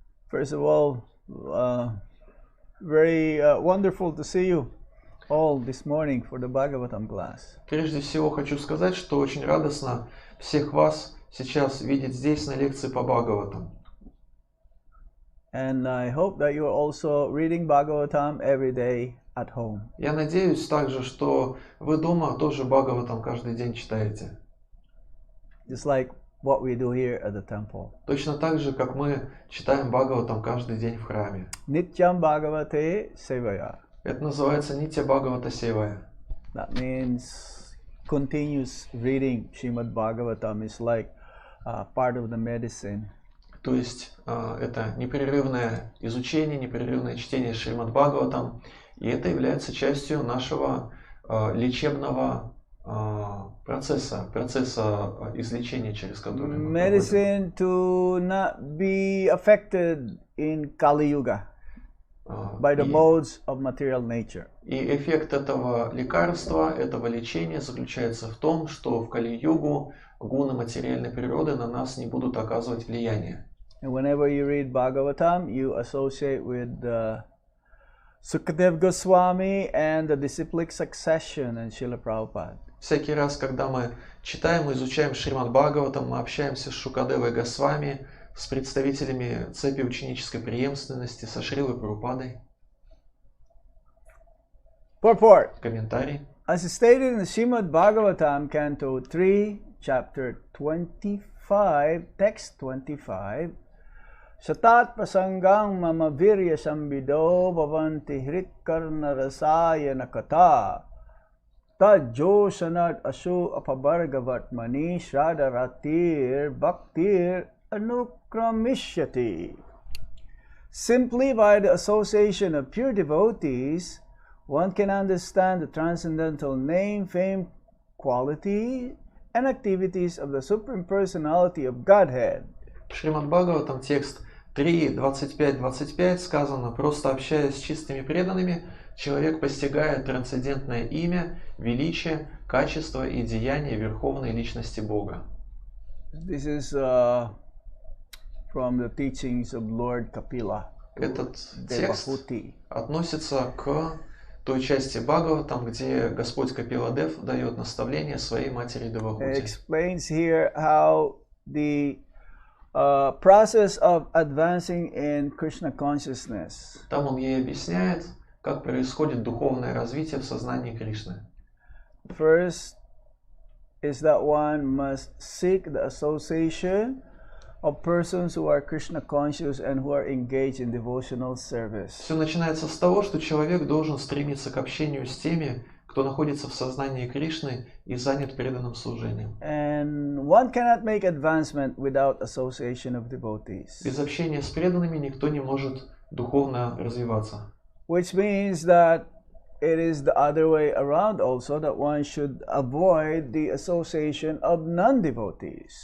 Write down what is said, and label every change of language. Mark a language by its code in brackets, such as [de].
[en] First of all, very wonderful to see you all this morning for the Bhagavatam class. [ru] Прежде всего хочу сказать, что очень радостно всех вас сейчас видеть здесь на лекции по Бхагаватам. [en] And I hope that you are also reading Bhagavatam every day at home. [ru] Я надеюсь также, что вы дома тоже Бхагаватам каждый день читаете. [en] Just like what we do here at the temple. [ru] Точно так же, как мы читаем Бхагаватам каждый день в храме. [sa] Nityam Bhagavate Sevaya. [ru] Это называется Нитья Бхагавата Севая. [en] That means continuous reading Srimad Bhagavatam is like part of the medicine. [ru] То есть это непрерывное изучение, непрерывное чтение Шримад Бхагаватам, и это является частью нашего лечебного процесса излечения, через который мы [en] Medicine to not be affected in Kali Yuga by the modes of material nature. [ru] И эффект этого лекарства, этого лечения заключается в том, что в Кали-югу гуны материальной природы на нас не будут оказывать влияние. [en] And whenever you read Bhagavatam, you associate with Sukadev Goswami and the disciplic succession and Srila Prabhupada. [ru] Всякий раз, когда мы читаем и изучаем Шримад Бхагаватам, мы общаемся с Шукадевой Госвами, с представителями цепи ученической преемственности, со Шрилой Прабхупадой. [en] Purport. [ru] Комментарий. [en] As stated in the Srimad Bhagavatam, Canto 3, Chapter 25, Text 25, [sa] Satat prasangang mama virya sambido bhavanti hritkarna rasaya nakata Tajjo sanat asu apabargavatmani shradaratir bhaktir anukramishati. [en] Simply by the association of pure devotees, one can understand the transcendental name, fame, quality, and activities of the Supreme Personality of Godhead. [ru] В Шримад Бхагаватам текст 3.25.25 сказано: просто общаясь с чистыми преданными, человек постигает трансцендентное имя, величие, качество и деяния Верховной Личности Бога. [en] This is from the teachings of Lord Kapila. [ru] Этот текст относится к той части Бхагаватам, где Господь Капиладев дает наставление своей матери [en] It [ru] Девахути. [en] explains here how the process of advancing in Krishna consciousness. [ru] Там он ей объясняет, как происходит духовное развитие в сознании Кришны. [en] First is that one must seek the association of persons who are Krishna conscious and who are engaged in devotional service. [ru] Все начинается с того, что человек должен стремиться к общению с теми, кто находится в сознании Кришны и занят преданным служением. [en] And one cannot make advancement without association of devotees. [ru] Без общения с преданными никто не может духовно развиваться. [en] Which means that it is the other way around also, that one should avoid the association of non-devotees.